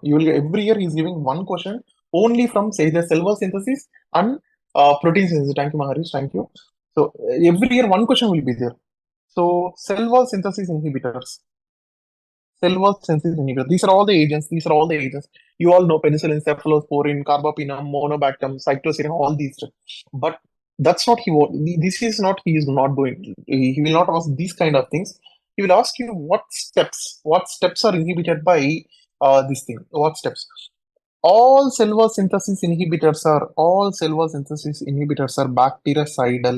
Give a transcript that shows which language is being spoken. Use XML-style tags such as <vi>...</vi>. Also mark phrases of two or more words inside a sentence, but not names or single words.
<en>You will get, every year he's giving one question only from say the cell wall synthesis and protein synthesis. Thank you, Maharish. Thank you. So every year one question will be there. So cell wall synthesis inhibitors. Cell wall synthesis inhibitor. These are all the agents. These are all the agents. You all know penicillin, cephalosporin, carbapenem, monobactam, cycloserine, all these. But that's not he. This is not he is not doing. He will not ask these kind of things. He will ask you what steps are inhibited by this thing. What steps? All cell wall synthesis inhibitors are bactericidal.</en>